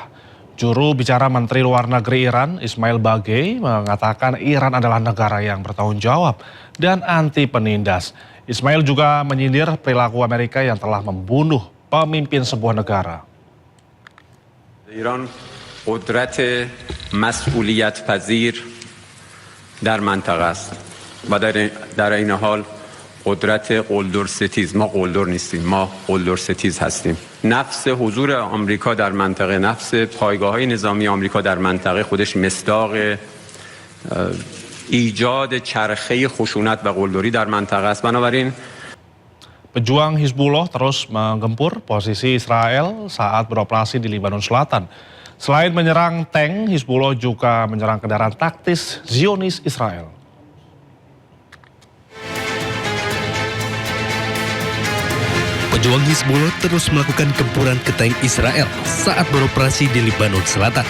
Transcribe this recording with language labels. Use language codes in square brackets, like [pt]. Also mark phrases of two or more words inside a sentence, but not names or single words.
[id] Juru bicara Menteri Luar Negeri Iran, Ismail Bagei, mengatakan Iran adalah negara yang bertanggung jawab dan anti penindas. Ismail juga menyindir perilaku Amerika yang telah membunuh pemimpin sebuah negara. [fa] Iran قدرت مسئولیت پذیر در منطقه است و در این حال قدرت قلدر ستیز. ما قلدر نیستیم، ما قلدر ستیز هستیم. نفس حضور آمریکا در منطقه، نفس پایگاه‌های نظامی آمریکا در منطقه خودش مصداق ایجاد چرخه خشونت و قلدری در منطقه است. بنابراین [id] Pejuang Hizbullah terus menggempur posisi Israel saat beroperasi di Lebanon Selatan. Selain menyerang tank, Hizbullah juga menyerang kendaraan taktis Zionis Israel. Pejuang Hizbullah terus melakukan gempuran ke tank Israel saat beroperasi di Lebanon Selatan.